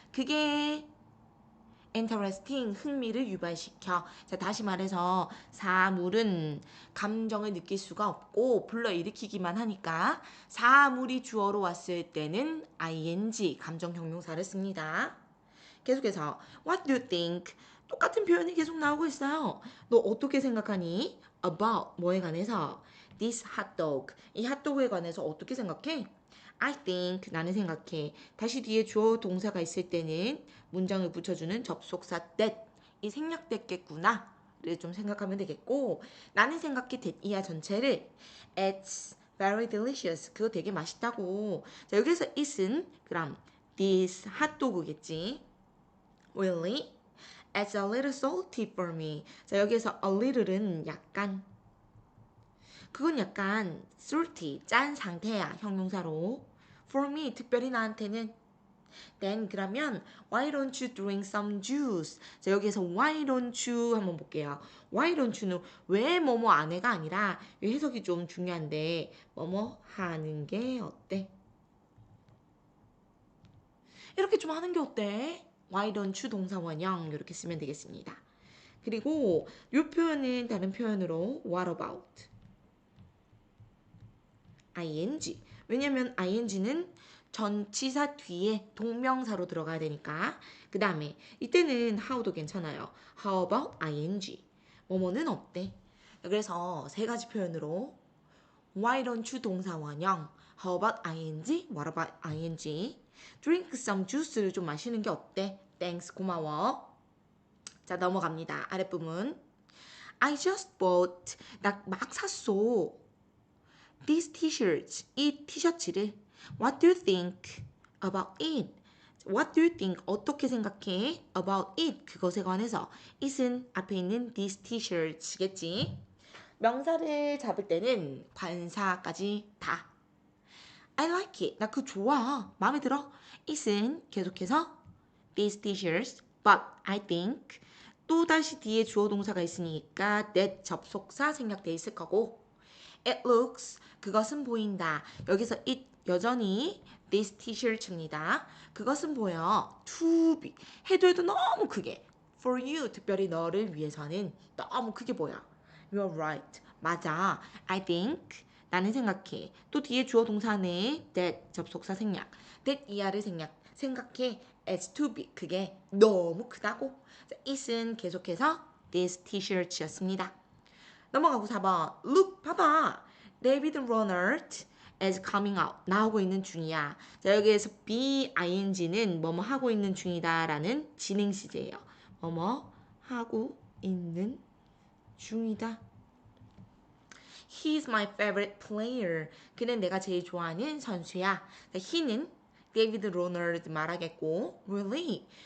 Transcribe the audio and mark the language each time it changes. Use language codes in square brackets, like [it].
[ko] 그게 interesting, 흥미를 유발시켜. 자, 다시 말해서 사물은 감정을 느낄 수가 없고 불러일으키기만 하니까 사물이 주어로 왔을 때는 ing, 감정형용사를 씁니다. [en] 계속해서 What do you think? [ko] 똑같은 표현이 계속 나오고 있어요. 너 어떻게 생각하니? About 뭐에 관해서? [en] This hot dog. [ko] 이 핫도그에 관해서 어떻게 생각해? I think 나는 생각해. 다시 뒤에 주어 동사가 있을 때는 문장을 붙여주는 접속사 that 이 생략됐겠구나. 를 좀 생각하면 되겠고 나는 생각해 that이야 전체를 [en] it's very delicious [ko] 그거 되게 맛있다고. 자, 여기서 it은 그럼 this 핫도그겠지. [en] Really? It's a little salty for me. [ko] 자, 여기서 a little은 약간. 그건 약간 salty, 짠 상태야, 형용사로. For me, 특별히 나한테는. [en] Then 그러면 why don't you drink some juice? [ko] 자, 여기에서 [en] why don't you [ko] 한번 볼게요. Why don't you는 왜 뭐뭐 안 해가 아니라 이 해석이 좀 중요한데 뭐뭐 하는 게 어때? 이렇게 좀 하는 게 어때? Why don't you 동사 원형 이렇게 쓰면 되겠습니다. 그리고 이 표현은 다른 표현으로 [en] what about? ing. [ko] 왜냐면 ing는 전치사 뒤에 동명사로 들어가야 되니까. 그 다음에 이때는 how도 괜찮아요. [en] How about ing? [ko] 뭐뭐는 어때? 그래서 세 가지 표현으로 [en] Why don't you 동사 원형. How about ing? What about ing? [ko] Drink some juice를 좀 마시는 게 어때? Thanks, 고마워. 자, 넘어갑니다. 아랫부분. [en] I just bought. [ko] 나 막 샀어. [en] These t-shirts. [ko] 이 티셔츠를. [en] What do you think about it? What do you think? [ko] 어떻게 생각해? [en] About it. [ko] 그것에 관해서. it은 앞에 있는 these t-shirts겠지. 명사를 잡을 때는 관사까지 다. [en] I like it. [ko] 나 그거 좋아. 마음에 들어. it은 계속해서 these t-shirts. But I think 또 다시 뒤에 주어 동사가 있으니까 that 접속사 생략돼 있을 거고 [en] it looks [ko] 그것은 보인다. 여기서 it 여전히 this t-shirt입니다. 그것은 보여. to be 해도 너무 크게 [en] for you [ko] 특별히 너를 위해서는 너무 크게 보여. [en] You're right. 맞아. [ko] I think 나는 생각해. 또 뒤에 주어 동사네 that 접속사 생략 that 이하를 생각해 as to be 그게 너무 크다고. it은 계속해서 this t-shirt였습니다. 넘어가고 4번. Look 봐봐. [en] David Ronald is coming out. [ko] 나오고 있는 중이야. 자, 여기에서 be ing는 뭐뭐 하고 있는 중이다라는 진행 시제예요. 뭐뭐 하고 있는 중이다. [en] He's my favorite player. [ko] 그는 내가 제일 좋아하는 선수야. 자, he는 데이비드 로널드 말하겠고 Really?